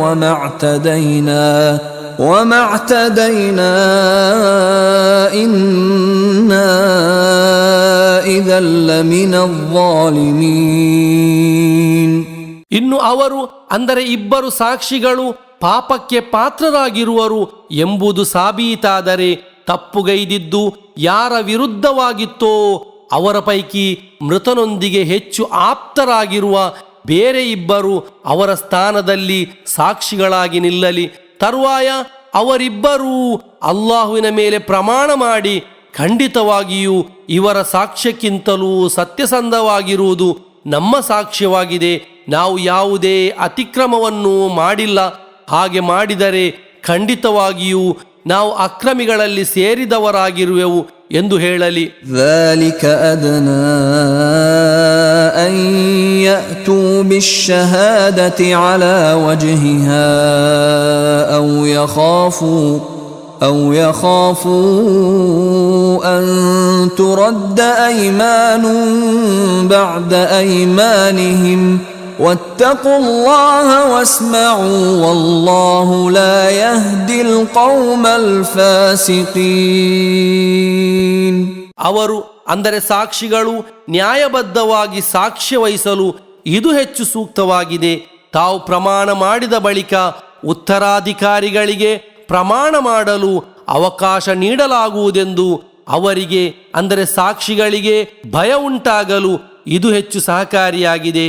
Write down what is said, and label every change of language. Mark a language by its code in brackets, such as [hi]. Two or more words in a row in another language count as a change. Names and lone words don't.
[ar] وما اعتدينا إنا إذا لمن الظالمين. [kn] ಇನ್ನು ಅವರು ಅಂದರೆ ಇಬ್ಬರು ಸಾಕ್ಷಿಗಳು ಪಾಪಕ್ಕೆ ಪಾತ್ರರಾಗಿರುವರು ಎಂಬುದು ಸಾಬೀತಾದರೆ ತಪ್ಪುಗೈದಿದ್ದು ಯಾರ ವಿರುದ್ಧವಾಗಿತ್ತೋ ಅವರ ಪೈಕಿ ಮೃತನೊಂದಿಗೆ ಹೆಚ್ಚು ಆಪ್ತರಾಗಿರುವ ಬೇರೆ ಇಬ್ಬರು ಅವರ ಸ್ಥಾನದಲ್ಲಿ ಸಾಕ್ಷಿಗಳಾಗಿ ನಿಲ್ಲಲಿ. ತರುವಾಯ ಅವರಿಬ್ಬರೂ ಅಲ್ಲಾಹುವಿನ ಮೇಲೆ ಪ್ರಮಾಣ ಮಾಡಿ, ಖಂಡಿತವಾಗಿಯೂ ಇವರ ಸಾಕ್ಷ್ಯಕ್ಕಿಂತಲೂ ಸತ್ಯಸಂಧವಾಗಿರುವುದು ನಮ್ಮ ಸಾಕ್ಷ್ಯವಾಗಿದೆ, ನಾವು ಯಾವುದೇ ಅತಿಕ್ರಮವನ್ನು ಮಾಡಿಲ್ಲ, ಹಾಗೆ ಮಾಡಿದರೆ ಖಂಡಿತವಾಗಿಯೂ ನಾವು ಅಕ್ರಮಿಗಳಲ್ಲಿ ಸೇರಿದವರಾಗಿರುವೆವು ಎಂದು ಹೇಳಲಿ. [ar] ذلك أدنى أن يأتوا بالشهادة على وجهها أو يخافوا أن ترد أيمان بعد أيمانهم واتقوا الله واسمعوا والله لا يهدي القوم الفاسقين. [kn] ಅವರು ಅಂದರೆ ಸಾಕ್ಷಿಗಳು ನ್ಯಾಯಬದ್ಧವಾಗಿ ಸಾಕ್ಷ್ಯ ವಹಿಸಲು ಇದು ಹೆಚ್ಚು ಸೂಕ್ತವಾಗಿದೆ. ತಾವು ಪ್ರಮಾಣ ಮಾಡಿದ ಬಳಿಕ ಉತ್ತರಾಧಿಕಾರಿಗಳಿಗೆ ಪ್ರಮಾಣ ಮಾಡಲು ಅವಕಾಶ ನೀಡಲಾಗುವುದೆಂದು ಅವರಿಗೆ ಅಂದರೆ ಸಾಕ್ಷಿಗಳಿಗೆ ಭಯ ಉಂಟಾಗಲು ಇದು ಹೆಚ್ಚು ಸಹಕಾರಿಯಾಗಿದೆ.